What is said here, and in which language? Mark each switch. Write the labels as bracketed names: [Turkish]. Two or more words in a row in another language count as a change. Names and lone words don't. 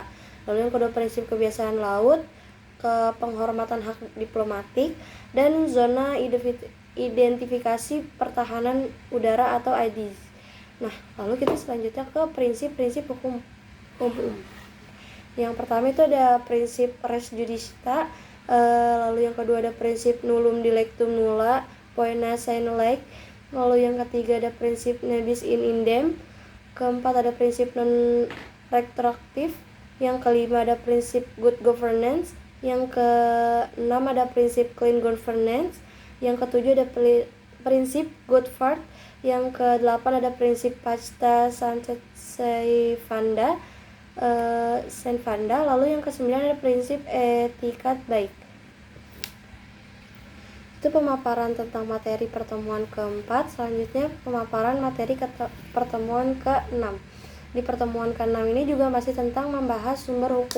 [Indonesian] Lalu yang kedua prinsip kebiasaan laut, penghormatan hak diplomatik, dan zona identifikasi pertahanan udara atau IDS. Nah, lalu kita selanjutnya ke prinsip-prinsip hukum umum. Yang pertama itu ada prinsip [Latin] res judicata, [Indonesian] lalu yang kedua ada prinsip [Latin] nullum dilectum nulla, poena sine lege. [Indonesian] Lalu yang ketiga ada prinsip [Latin] nebis in idem. [Indonesian] Keempat ada prinsip non retroaktif. Yang kelima ada prinsip [English] good governance. [Indonesian] Yang keenam ada prinsip [English] clean governance. [Indonesian] Yang ketujuh ada prinsip [English] good faith. [Indonesian] Yang kedelapan ada prinsip [Latin] pacta servanda. [Indonesian] Lalu yang kesembilan ada prinsip etikat baik. Itu pemaparan tentang materi pertemuan keempat. Selanjutnya pemaparan materi pertemuan ke-6. Di pertemuan ke-6 ini juga masih tentang membahas sumber hukum.